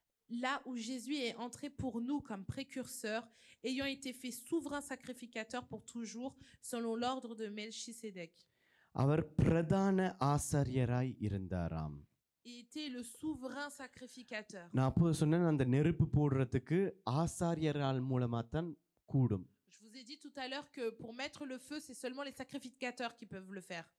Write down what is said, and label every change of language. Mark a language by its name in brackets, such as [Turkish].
[French] Là où Jésus est entré pour nous comme précurseur, ayant été fait souverain sacrificateur pour toujours, selon l'ordre de Melchisédek. [Tamil] அவர் பிரதான ஆசாரியராய் இருந்தாராம். [French] Il était le souverain sacrificateur. [Tamil] நான் அப்போ சொன்னேன், அந்த நெருப்பு போடுறதுக்கு ஆசாரியரால் மூலமா தான் கூடும். [French] Je vous ai dit tout à l'heure que pour mettre le feu, c'est seulement les sacrificateurs qui peuvent le faire.